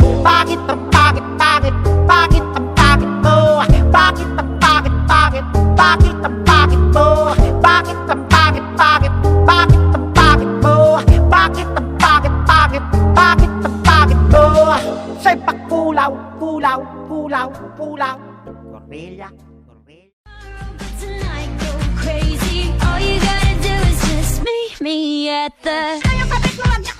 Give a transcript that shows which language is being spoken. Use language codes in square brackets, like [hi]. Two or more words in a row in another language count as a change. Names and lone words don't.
[tl] Bakit ang pangit, pangit? Bakit ang pangit mo? Bakit ang pangit, pangit? Bakit ang pangit mo? Bakit ang pangit, pangit? Bakit ang pangit mo? Bakit ang pangit, pangit? Bakit ang pangit mo? Sa'y pagkulaw, kulaw, kulaw, kulaw. Gorilla. [en] Tonight go crazy. All you gotta do is just meet me at the